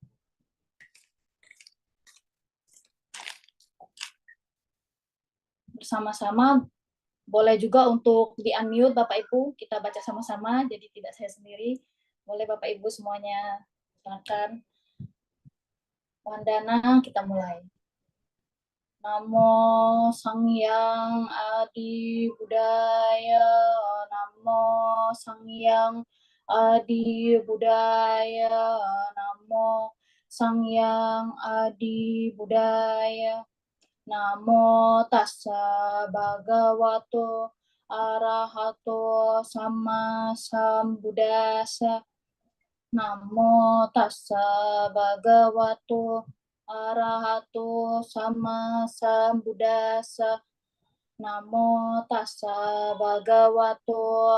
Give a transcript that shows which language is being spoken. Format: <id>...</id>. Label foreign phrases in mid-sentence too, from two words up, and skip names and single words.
<id>Bersama-sama, boleh juga untuk di-unmute Bapak Ibu, kita baca sama-sama, jadi tidak saya sendiri. Boleh Bapak Ibu semuanya, silakan. Wandana, kita mulai.</id> <kaw>Namo Sang Hyang Adi Budaya, Namo Sang Hyang Adi Budaya, Namo Sang Hyang Adi Budaya,</kaw> <pi>Namo Tassa Bhagavato Arahato Sama Sambuddhassa, Namo Tassa Bhagavato Arahato Sama Sambuddhassa, Namo Tassa Bhagavato</pi>